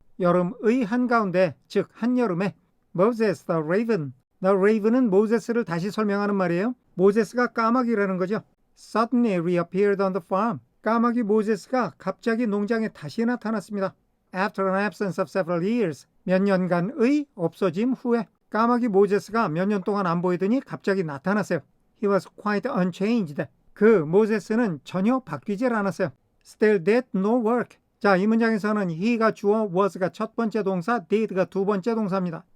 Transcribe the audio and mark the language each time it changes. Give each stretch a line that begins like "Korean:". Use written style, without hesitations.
Korean: 여름의 한가운데, 즉 한여름에 Moses the Raven. The Raven은 모세스를 다시 설명하는 말이에요. 모세스가 까마귀라는 거죠.
English: Suddenly reappeared on the farm.
Korean: 까마귀 모세스가 갑자기 농장에 다시 나타났습니다.
English: After an absence of several years.
Korean: 몇 년간의 없어짐 후에 까마귀 모세스가 몇 년 동안 안 보이더니 갑자기 나타났어요.
English: He was quite unchanged.
Korean: 그 모세스는 전혀 바뀌질 않았어요.
English: Still did no work.
Korean: 자, 이 문장에서는 he가 주어, was가 첫 번째 동사, did가 두 번째 동사입니다.